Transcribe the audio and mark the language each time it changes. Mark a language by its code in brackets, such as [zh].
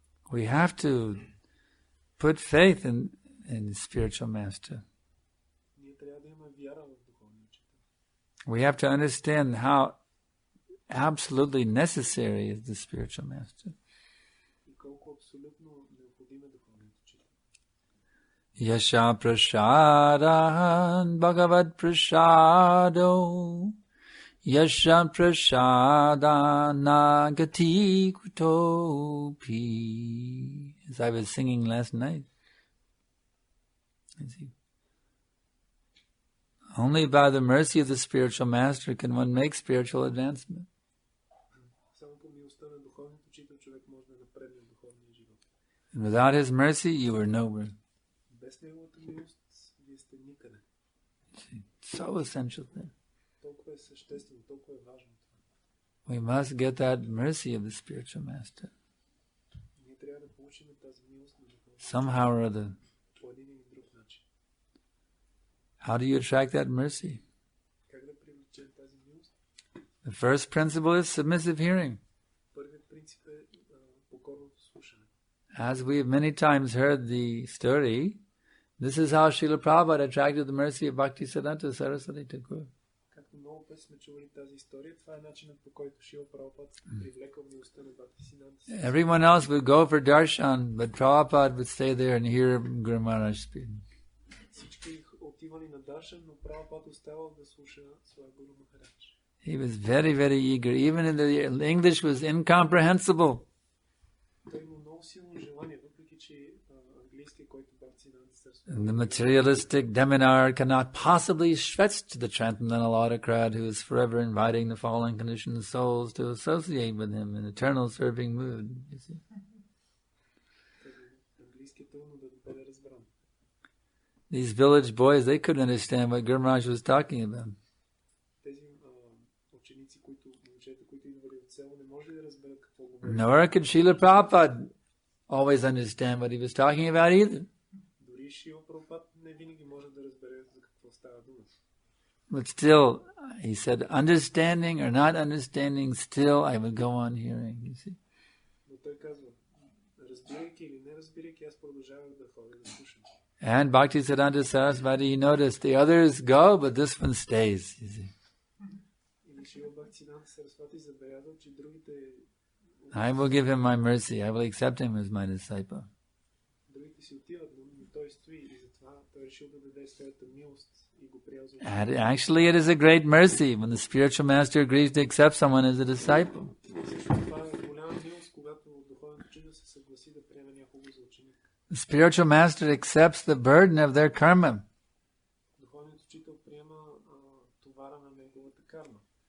[en] We have to put faith in the spiritual master. [bg] Ние трябва да имаме вяра в духовния учител. [en] We have to understand how absolutely necessary is the spiritual master. [bg] И колко абсолютно необходим е духовният учител. [sa] Yasha prasadan bhagavad prasado Yasha prasadana gati kutopi. [en] As I was singing last night. Only by the mercy of the spiritual master can one make spiritual advancement. [bg] Само по милостта на духовният учител човек може да напредне в духовния живот. [en] And without his mercy, you are nowhere. [bg] Без неговата милост, вие сте никъде. [en] So essential thing. [bg] Толкова е съществено, толкова е важно това. [en] We must get that mercy of the spiritual master. [bg] Ние трябва да получим тази милост на духовния учител. [en] Somehow or other. [bg] По един или друг начин. [en] How do you attract that mercy? [bg] Как да привлечем тази милост? [en] The first principle is submissive hearing. [bg] Първият принцип е покорното слушане. [en] As we have many times heard the story, this is how Srila Prabhupada attracted the mercy of Bhaktisiddhanta Saraswati Thakur. [bg] Както много пъти сме чували тази история, това е начинът, по който Шрила Прабхупад привлекал милостта на Бхактисиддханта. [en] Everyone else would go for darshan, but Prabhupada would stay there and hear Guru Maharaj speak. [bg] Всички отивали на даршан, но Прабхупад оставал да слуша своя Гуру Махарадж. [en] He was very, very eager. Even in the English was incomprehensible. [bg] Той има много силно желание, въпреки че английски, който Бхактисиддханта Сарасвати. [en] And the materialistic demonar cannot possibly stretch to the transcendental autocrat who is forever inviting the fallen conditioned souls to associate with him in eternal serving mood. You see? [bg] Английски е трудно да бъде разбран. [en] These village boys, they couldn't understand what Guru Maharaj was talking about. [bg] Тези ученици, момчета, които идвали от село, не може да разберат какво говори. [en] Nor could Srila Prabhupada always understand what he was talking about either. [bg] Дори Шрила Прабхупад не винаги може да разбере за какво става дума. [en] But still, he said, understanding or not understanding, still I would go on hearing, you see. [bg] Но той казва, разбирайки или не разбирайки, аз продължавах да ходя да слушам. [en] And Bhaktisiddhanta Saraswati, he noticed the others go, but this one stays, you see. [bg] И Шрила Бхактисиддханта Сарасвати забелязал, че другите [en] I will give him my mercy. I will accept him as my disciple. [bg] другите си отиват, но той стои и затова той решил да даде своята милост и го приял за [en] And actually, it is a great mercy when the spiritual master agrees to accept someone as a disciple. [bg] това е голяма милост, когато духовният учител се съгласи да приеме някого за ученик. [en] The spiritual master accepts the burden of their karma. [bg] Духовният учител приема товара на неговата карма.